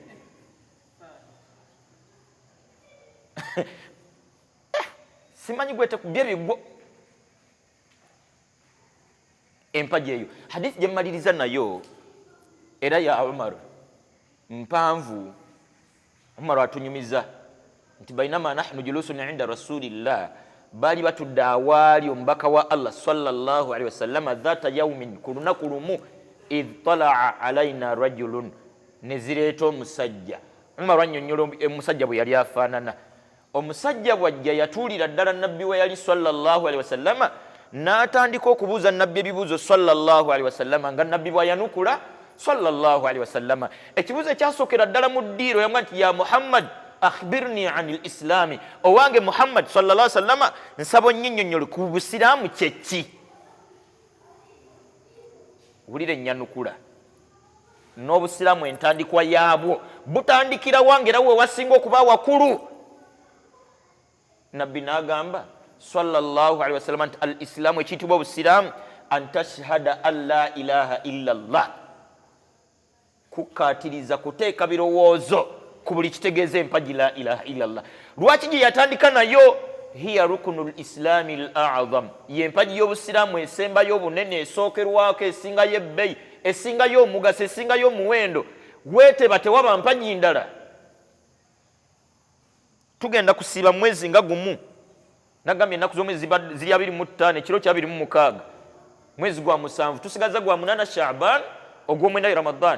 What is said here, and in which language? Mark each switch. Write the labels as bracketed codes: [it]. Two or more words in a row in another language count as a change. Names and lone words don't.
[lg] Simanyi gwete kubye bigwo empagi eyo. Hadithi gye mmaliriza nayo era ya Umar mpanvu. Umar atunyumiza nti [ar] بينما نحن جلوس عند رسول الله, [lg] bali batudde awaali omubaka wa Allah [ar] صلى الله عليه وسلم ذات يوم, [lg] ku lunaku lumu, [ar] إذ طلع علينا رجل, [lg] ne zireeta omusajja. Umar annyonnyola omusajja bwe yali afaanana. Omusajja bw'ajja yatuulira ddala nabbi we yali [ar] صلى الله عليه وسلم, [lg] n'atandika okubuuza nabbi ebibuuzo [ar] صلى الله عليه وسلم [lg] nga nabbi bw'ayanukula [ar] صلى الله عليه وسلم. [lg] Ekibuuzo ekyasookera ddala mu ddiiro yamugamba nti [ar] يا محمد أخبرني عن الإسلام, [lg] owange Muhammad [ar] صلى الله عليه وسلم [lg] nsaba onnyinyonnyole ku busiraamu kyeki. Wulira ennyanukula n'obusiraamu entandikwa yaabwo butandikira wange era we wasinga okuba wakulu. Nabbi n'agamba [ar] صلى الله عليه وسلم [lg] nti al islaamu, ekiyitibwa obusiraamu, [ar] أن تشهد أن لا إله إلا الله, [lg] kukaatiriza kuteeka birowoozo ku buli kitegeeza empagi [ar] لا إله إلا الله. [lg] Lwaki gye yatandika nayo? [ar] هي ركن الإسلام الأعظم, [lg] y'empagi y'obusiraamu esembayo obunene, esookerwako, esingayo ebbeyi, esingayo omugaso, esingayo omuwendo. Weeteba tewaba mpagi ndala. Tugenda kusiiba mwezi nga gumu, nagambye ennaku z'omwezi ziri 25, ekiro kya 26, mwezi gwa 7, tusigaza gwa 8 Shaaban, ogw'omwenda Ramadan.